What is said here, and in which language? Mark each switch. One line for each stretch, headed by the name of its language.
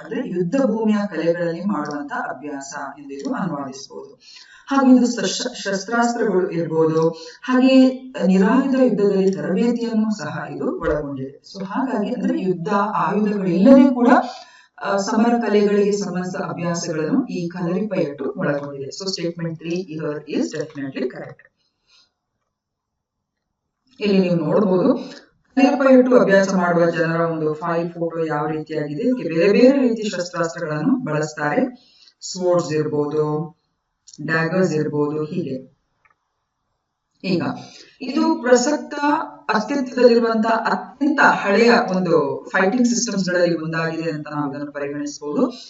Kannada: ಅಂದ್ರೆ ಯುದ್ಧ ಭೂಮಿಯ ಕಲೆಗಳಲ್ಲಿ ಮಾಡುವಂತ ಅಭ್ಯಾಸ ಎಂದು ಇದು ಅನುವಾದಿಸಬಹುದು. ಹಾಗೆ ಇದು ಶಸ್ತ್ರಾಸ್ತ್ರಗಳು ಇರ್ಬೋದು, ಹಾಗೆ ನಿರಾಯುಧ ಯುದ್ಧದಲ್ಲಿ ತರಬೇತಿಯನ್ನು ಸಹ ಇದು ಒಳಗೊಂಡಿದೆ. ಸೊ ಹಾಗಾಗಿ ಅಂದ್ರೆ ಯುದ್ಧ ಆಯುಧಗಳಿಲ್ಲದೆ ಕೂಡ ಸಮರ ಕಲೆಗಳಿಗೆ ಸಂಬಂಧಿಸಿದ ಅಭ್ಯಾಸಗಳನ್ನು ಈ ಕಲರಿಪಯಟ್ಟು ಒಳಗೊಂಡಿದೆ.
English: So statement 3 here is definitely correct.
Kannada: ಇಲ್ಲಿ ನೀವು ನೋಡಬಹುದು ಕಲರಿಪಯಟ್ಟು ಅಭ್ಯಾಸ ಮಾಡುವ ಜನರ ಒಂದು ಫೈಲ್ ಫೋಟೋ ಯಾವ ರೀತಿಯಾಗಿದೆ. ಬೇರೆ ಬೇರೆ ರೀತಿಯ ಶಸ್ತ್ರಾಸ್ತ್ರಗಳನ್ನು ಬಳಸ್ತಾರೆ. ಸ್ವೋರ್ಡ್ಸ್ ಇರ್ಬೋದು, ಡ್ಯಾಗರ್ಸ್ ಇರ್ಬೋದು, ಹೀಗೆ. ಈಗ ಇದು ಪ್ರಸಕ್ತ ಅಸ್ತಿತ್ವದಲ್ಲಿರುವಂತಹ ಅತ್ಯಂತ ಹಳೆಯ ಒಂದು ಫೈಟಿಂಗ್ ಸಿಸ್ಟಮ್ಸ್ ಗಳಲ್ಲಿ ಒಂದಾಗಿದೆ ಅಂತ ನಾವು ಇದನ್ನು ಪರಿಗಣಿಸಬಹುದು.